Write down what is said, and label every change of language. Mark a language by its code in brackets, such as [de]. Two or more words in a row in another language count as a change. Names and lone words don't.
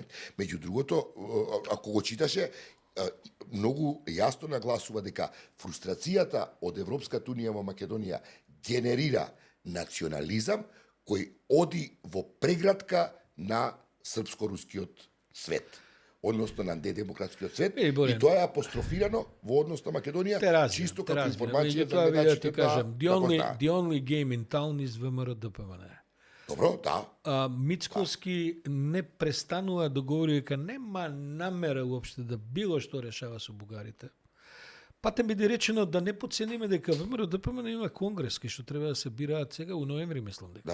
[mk] Меѓу другото, ако го читаше, многу јасно нагласува дека фрустрацијата од Европската унија во Македонија генерира национализам кој оди во преградка на српско-рускиот свет, односно на недемократскиот свет, и тоа е апострофирано во однос на Македонија, чисто како информација за гледачите да [en] the only game in town is ВМРО ДПМН. [mk] Добро, да. Мицковски не престанува да говори дека нема намера уопште да било што решава со бугарите. Патем биде речено да не подцениме дека ВМРО ДПМН има конгрес кај што треба да се бираат сега у ноември, мислам дека.